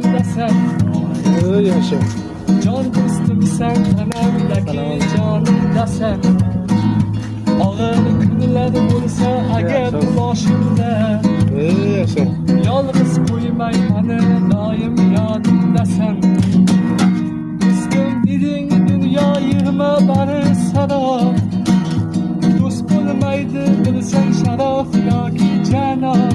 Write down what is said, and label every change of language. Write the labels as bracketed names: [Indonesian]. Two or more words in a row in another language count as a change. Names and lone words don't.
[Turkish] sen. Yaşa. Can dostum sen, tanamdaki canımda sen. Ağır günler olsa [Uzbek] agar boshimda, [Turkish] Yaşa. [Uzbek] yolg'iz qo'ymay mani doim yodimda sen. Do'stim deding dunyo yig'ma bari sarob. Do'st bo'lmaydi bilsang sharof yoki janob.